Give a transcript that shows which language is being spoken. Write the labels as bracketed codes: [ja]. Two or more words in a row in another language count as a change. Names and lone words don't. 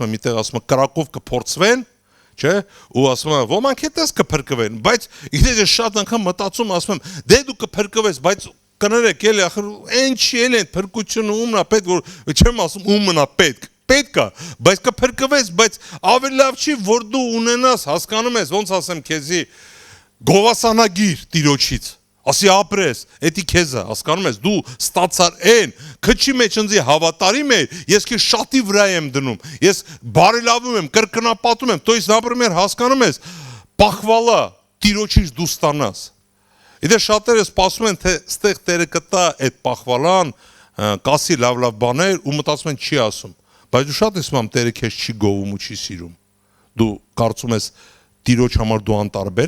[hy] եմ, միտեղ ասում եմ, կրակով կփորձվեն, չէ, ու ասում եմ, ոմանք հետս կփրկվեն, բայց գիտես, ես շատ անգամ մտածում, ասում եմ, դե դու կփրկվես, բայց կներեք, էլի, ախր այն չի էլ են փրկությունը ումն է պետք, որ չեմ ասում ումն է պետք է, բայց կփրկվես, բայց ավելի լավ չի, որ դու ունենաս, հասկանում ես, ոնց ասեմ քեզի, գովասանագիր Տիրոջից, ասի ապրես, էդի քեզ է, հասկանում ես, դու ստացար այն, քչի մեջ ընձի հավատարիմ էր, ես քեզ շատի վրա եմ դնում, ես բարելավում եմ, կրկնապատում եմ, [ru] то есть, например, [hy] հասկանում ես, պախվալա Տիրոջից դու ստանաս։ Իդե շատերը սպասում են, թե ստեղ Տերը կտա այդ պախվալան, կասի լավ բաներ ու մտածում են չի ասում, բայց դու շատ ես մամ Տերը քեզ չի գովում ու չի սիրում։ Դու կարծում ես Տիրոջ համար դու անտարբեր